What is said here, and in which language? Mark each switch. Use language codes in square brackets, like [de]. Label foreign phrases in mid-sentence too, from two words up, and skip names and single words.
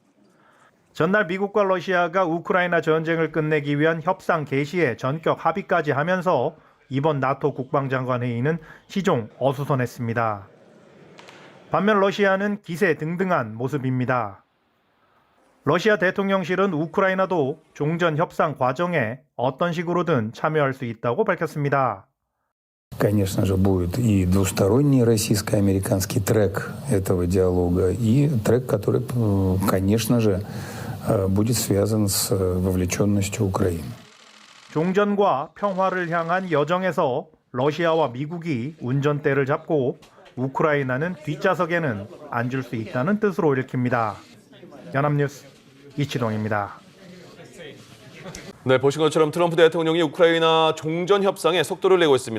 [ko] 전날 미국과 러시아가 우크라이나 전쟁을 끝내기 위한 협상 개시에 전격 합의까지 하면서 이번 나토 국방장관 회의는 시종 어수선했습니다. 반면 러시아는 기세등등한 모습입니다. 러시아 대통령실은 우크라이나도 종전 협상 과정에 어떤 식으로든 참여할 수 있다고 밝혔습니다. [ru] Конечно же, будет и двусторонний российско-американский трек этого диалога, и трек, который, конечно же, будет связан с вовлеченностью Украины. [ko] 종전과 평화를 향한 여정에서 러시아와 미국이 운전대를 잡고 우크라이나는 뒷좌석에는 앉을 수 있다는 뜻으로 읽힙니다. 연합뉴스 이치동입니다. 네, 보신 것처럼 트럼프 대통령이 우크라이나 종전 협상에 속도를 내고 있습니다.